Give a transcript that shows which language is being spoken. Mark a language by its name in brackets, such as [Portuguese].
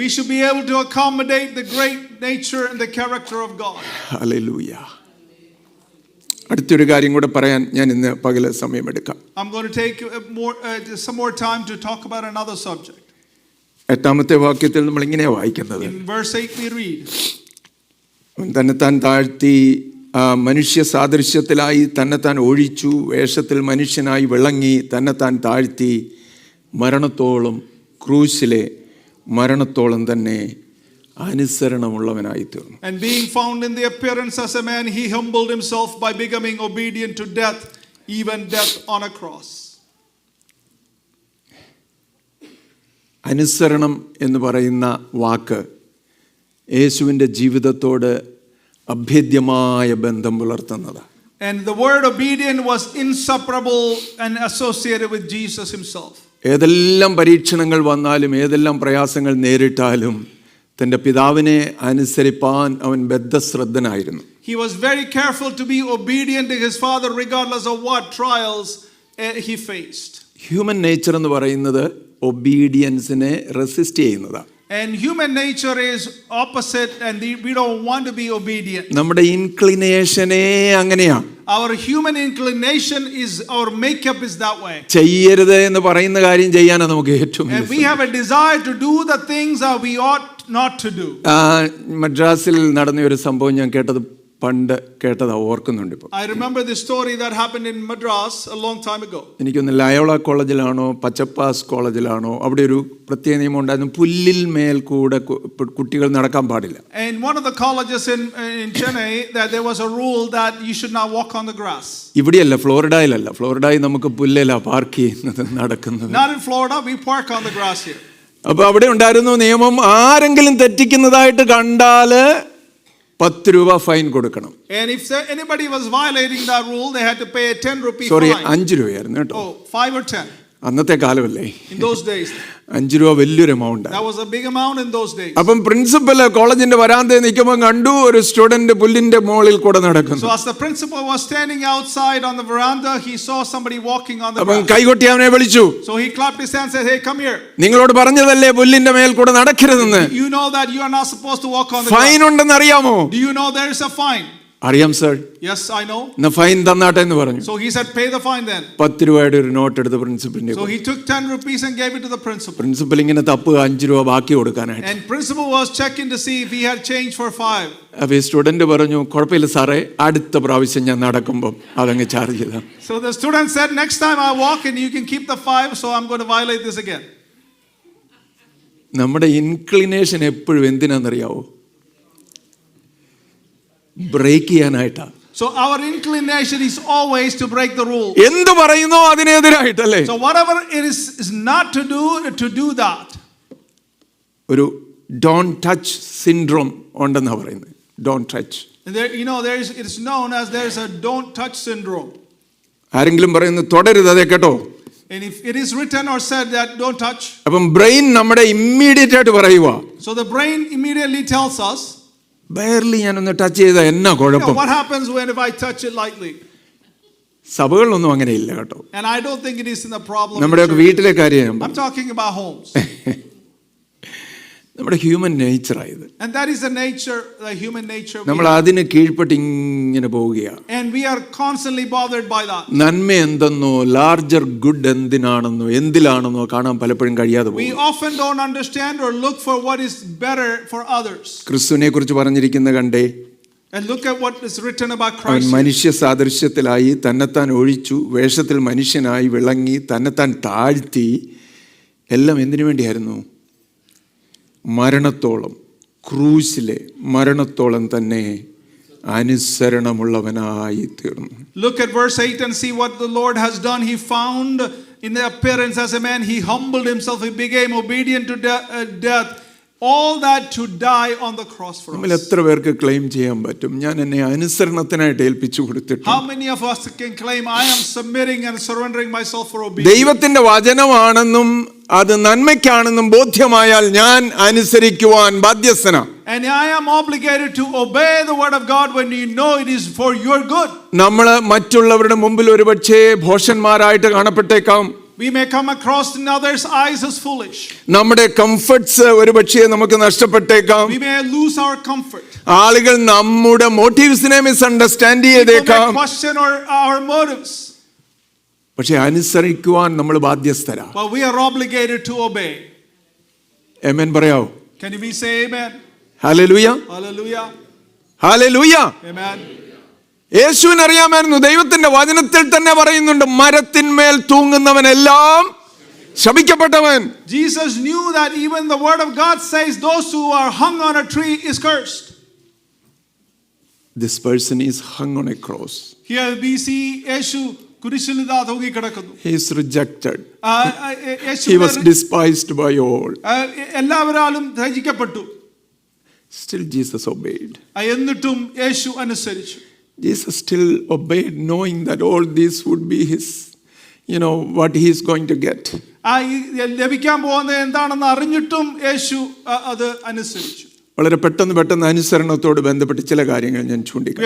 [English] We should be able to accommodate the great nature and the character of God. [Malayalam] Hallelujah. അടുത്തൊരു കാര്യം കൂടെ പറയാൻ ഞാൻ ഇന്ന് പകല് സമയമെടുക്കാം. [English] I'm going to take some more time to talk about another subject. [Malayalam] 8-ാമത്തെ വാക്യത്തിൽ നമ്മൾ ഇങ്ങനെയാണ് വായിക്കുന്നത്. [English] In verse 8 we read, [Malayalam] തന്നെത്താൻ താഴ്ത്തി മനുഷ്യ സാദൃശ്യത്തിലായി തന്നെത്താൻ ഒഴിച്ചു, വേഷത്തിൽ മനുഷ്യനായി വിളങ്ങി, തന്നെത്താൻ താഴ്ത്തി മരണത്തോളം, ക്രൂശിലെ മരണത്തോളം തന്നെ അനുസരണമുള്ളവനായി തീർന്നു. [English] and being found in the appearance as a man, he humbled himself by becoming obedient to death, even death on a cross. [Malayalam] അനുസരണം എന്ന് പറയുന്ന വാക്ക് യേശുവിൻ്റെ ജീവിതത്തോട് അഭേദ്യമായ ബന്ധം പുലർത്തുന്നതാണ്. [English] And the word obedient was inseparable and associated with Jesus himself. [Malayalam] ഏതെല്ലാം പരീക്ഷണങ്ങൾ വന്നാലും ഏതെല്ലാം പ്രയാസങ്ങൾ നേരിട്ടാലും തൻ്റെ പിതാവിനെ അനുസരിപ്പാൻ അവൻ ബദ്ധശ്രദ്ധനായിരുന്നു. [English] He was very careful to be obedient to his father regardless of what trials he faced. [Malayalam] Human nature എന്ന് പറയുന്നത് ഒബീഡിയൻസിനെ റെസിസ്റ്റ് ചെയ്യുന്നതാണ്. [English] And human nature is opposite, and we don't want to be obedient. [Malayalam] നമ്മുടെ ഇൻക്ലിനേഷനേ അങ്ങനെയാണ്. [English] Our human inclination is, our makeup is that way. [Malayalam] ചെയ്യരുത് എന്ന് പറയുന്ന കാര്യം ചെയ്യാനാണ് നമുക്ക് ഏറ്റവും. [English] And we have a desire to do the things that we ought not to do. [Malayalam] മദ്രാസിൽ നടന്ന ഒരു സംഭവം ഞാൻ പണ്ട് കേട്ടതാ, ഓർക്കുന്നുണ്ട് ഇപ്പോൾ. [English] I remember this story that happened in Madras a long time ago. [Malayalam] എനിക്കൊന്ന് ലയോള കോളേജിലാണോ പച്ചപ്പാസ് കോളേജിലാണോ അവിടെ ഒരു പ്രത്യേക നിയമം ഉണ്ടായിരുന്നു, പുല്ലിൽ മേൽ കൂടെ കുട്ടികൾ നടക്കാൻ പാടില്ല. In one of the colleges in Chennai, that there was a rule that you should not walk on the grass. ഇവിടെയല്ല, ഫ്ലോറിഡയിലല്ല. ഫ്ലോറിഡയിൽ നമുക്ക് പുല്ലിലാ പാർക്ക് ചെയ്യുന്നത്, നടക്കുന്നത്. [English] Not in Florida, we park on the grass here. [Malayalam] അപ്പൊ അവിടെ ഉണ്ടായിരുന്നു നിയമം, ആരെങ്കിലും തെറ്റിക്കുന്നതായിട്ട് കണ്ടാല് 10 രൂപ ഫൈൻ കൊടുക്കണം. [English] And if anybody was violating that rule, they had to pay a 10 rupee fine. [Malayalam] Sorry, 5 രൂപയായിരുന്നു കേട്ടോ. [English] 5 or 10. [Malayalam] അന്നത്തെ കാലമല്ലേ, [English] in those days. [Malayalam] 5 രൂപ വലിയൊരു amount. [English] That was a big amount in those days. [Malayalam] അപ്പം പ്രിൻസിപ്പൽ കോളേജിന്റെ വരാന്തയിൽ നിൽക്കുമ്പോൾ കണ്ടു ഒരു സ്റ്റുഡന്റ് പുല്ലിന്റെ മുകളിൽ കൂടെ നടക്കുന്നു. [English] So as the principal was standing outside on the veranda, he saw somebody walking on the [Malayalam] അപ്പം [English] grass. [Malayalam] കൈകൊട്ടി അവനെ വിളിച്ചു. [English] So he clapped his hands and said, "Hey, come here. [Malayalam] നിങ്ങളോട് പറഞ്ഞതല്ലേ പുല്ലിന്റെ മേൽ കൂടെ നടക്കരുതെന്ന്? [English] You know that you are not supposed to walk on the grass." [Malayalam] Fine ഉണ്ടെന്ന് അറിയാമോ? [English] Do you know there is a fine? [Malayalam] അറിയാം സർ. [English] Yes, I know. [Malayalam] എന്നാ fine തന്നാട്ടെ എന്ന് പറഞ്ഞു. [English] So he said, "Pay the fine then." [Malayalam] 10 രൂപയുടെ ഒരു not എടുത്ത് പ്രിൻസിപ്പലിന്റെ. [English] So he took 10 rupees and gave it to the principal. [Malayalam] Principal ഇങ്ങനെ തപ്പുക 5 രൂപ ബാക്കി കൊടുക്കാനായിട്ട്. [English] And principal was checking to see if he had change for 5. [Malayalam] അപ്പൊ ഈ സ്റ്റുഡന്റ് പറഞ്ഞു, കുഴപ്പമില്ല സാറേ, അടുത്ത പ്രാവശ്യം ഞാൻ നടക്കുമ്പോൾ അതങ്ങ് ചാർജ് ചെയ്താ. [English] So the student said, "Next time I walk and you can keep the 5, so I'm going to violate this again." [Malayalam] നമ്മുടെ ഇൻക്ലിനേഷൻ എപ്പോഴും എന്തിനാണെന്നറിയാവോ? Break ചെയ്യാനായിട്ടാ. [English] So our inclination is always to break the rule. [Malayalam] എന്ത് പറയുന്നോ അതിനെതിരായിട്ടല്ലേ? [English] So whatever it is not to do that. [Malayalam] ഒരു [English] don't touch [Malayalam] syndrome ഉണ്ടെന്നാ പറയുന്നത്. [English] Don't touch. And there, it is known as there is a don't touch syndrome. [Malayalam] ആരെങ്കിലും പറയുന്നു തൊടരുത്, അതെ കേട്ടോ. [English] And if it is written or said that don't touch. [Malayalam] അപ്പം brain നമ്മുടെ ഇമ്മീഡിയറ്റ് ആയിട്ട് പറയുക. [English] So the brain immediately tells us, [Malayalam] ബയർലി ഞാനൊന്ന് ടച്ച് ചെയ്താൽ എന്നാ കുഴപ്പം? [English] what happens if I touch it lightly? [Malayalam] സഭകളിലൊന്നും അങ്ങനെയില്ല കേട്ടോ. [English] And I don't think it is in the problem. [Malayalam] നമ്മുടെയൊക്കെ വീട്ടിലെ കാര്യം. [English] I'm talking about homes. [Malayalam] നമ്മുടെ human നേച്ചറായത്. [English] And that is the human nature. [Malayalam] നമ്മൾ അതിന് കീഴ്പ്പെട്ട് ഇങ്ങനെ പോവുകയാണ്. [English] And we are constantly bothered by that. [Malayalam] നന്മ എന്തെന്നോ ലാർജർ ഗുഡ് എന്തിനാണെന്നോ എന്തിലാണെന്നോ കാണാൻ പലപ്പോഴും കഴിയാതെ പോകും. [English] We often don't understand or look for what is better for others. [Malayalam] ക്രിസ്തുവിനെ കുറിച്ച് പറഞ്ഞിരിക്കുന്ന കണ്ടേ. [English] And look at what is written about [Malayalam] അവൻ [English] Christ. [Malayalam] മനുഷ്യ സാദൃശ്യത്തിലായി തന്നെത്താൻ ഒഴിച്ചു, വേഷത്തിൽ മനുഷ്യനായി വിളങ്ങി, തന്നെത്താൻ താഴ്ത്തി. എല്ലാം എന്തിനു വേണ്ടിയായിരുന്നു? മരണത്തോളം, ക്രൂശിലെ മരണത്തോളം തന്നെ അനുസരണമുള്ളവനായി തീർന്നു. [English] Look at verse 8 and see what the Lord has done. He found in the appearance as a man, he humbled himself, he became obedient to death, all that to die on the cross for us. [Malayalam] നമ്മൾ എത്ര പേർക്ക് claim ചെയ്യാൻ പറ്റും, ഞാൻ എന്നെ അനുസരണത്തിനായിട്ട് ഏൽപ്പിച്ചു കൊടുത്തിട്ട്? [English] How many of us can claim I am submitting and surrendering myself for obedience? [Malayalam] ദൈവത്തിന്റെ വചനമാണെന്നും അത് നന്മയ്ക്കാണെന്നും ബോധ്യമായാൽ ഞാൻ അനുസരിക്കുവാൻ ബാധ്യസ്ഥനാ. [English] And I am obligated to obey the word of God when you know it is for your good. [Malayalam] നമ്മൾ മറ്റുള്ളവരുടെ മുമ്പിൽ ഒരുപക്ഷേ ഭോഷന്മാരായിട്ട് കാണപ്പെട്ടേക്കാം. [English] We may come across in others' eyes as foolish. [Malayalam] നമ്മുടെ comforts ഒരുപക്ഷേ നമുക്ക് നഷ്ടപ്പെട്ടേക്കാം. [English] We may lose our comfort. [Malayalam] ആളുകൾ നമ്മുടെ മോട്ടീവ്സിനെ misunderstand ചെയ്തേക്കാം. [English] We may question our motives. [Malayalam] പക്ഷെ അനുസരിക്കുവാൻ നമ്മൾ ബാധ്യസ്ഥരാ. [English] But we are obligated to obey. [Malayalam] ആമേൻ പറയാവോ? [English] Can you be say amen? [Malayalam] Hallelujah, [English] Hallelujah. [Malayalam] Hallelujah. [English] Amen. [Malayalam] യേശുവിന് അറിയാമായിരുന്നു, ദൈവത്തിന്റെ വചനത്തിൽ തന്നെ പറയുന്നുണ്ട്, മരത്തിന്മേൽ തൂങ്ങുന്നവനെല്ലാം ശപിക്കപ്പെട്ടവൻ. [English] Jesus knew that even the word of God says those who are hung on a tree is cursed. This person is hung on a cross. Here we see [Malayalam] യേശു കുരിശിൽ തൂങ്ങി കിടക്കുന്നു. [English] He is rejected. He was despised by all. [Malayalam] എല്ലാവരാലും ത്യജിക്കപ്പെട്ടു. [English] Still Jesus obeyed. [Malayalam] എന്നിട്ടും യേശു അനുസരിച്ചു. [English] Jesus still obeyed, knowing that all this would be his, what he is going to get. [Malayalam] ലഭിക്കാൻ പോകുന്നത് എന്താണെന്ന് അറിഞ്ഞിട്ടും യേശു അത് അനുസരിച്ചു. വളരെ പെട്ടെന്ന് അനുസരണത്തോട് ബന്ധപ്പെട്ട് ചില കാര്യങ്ങൾ ഞാൻ ചൂണ്ടിക്കാണിക്കാം.